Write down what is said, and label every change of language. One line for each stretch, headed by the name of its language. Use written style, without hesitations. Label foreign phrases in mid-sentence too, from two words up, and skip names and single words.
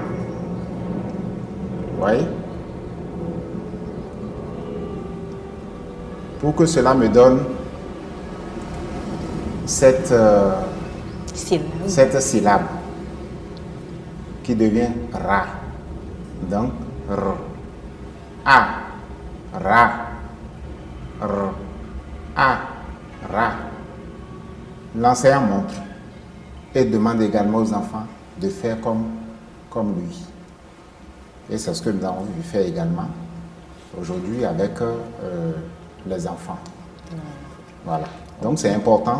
French: Vous voyez? Pour que cela me donne cette syllabe qui devient Ra. Donc, R. A. Ra. R. A. Ra. L'enseignant montre et demande également aux enfants de faire comme lui. Et c'est ce que nous avons vu faire également aujourd'hui avec les enfants. Voilà. Donc c'est important.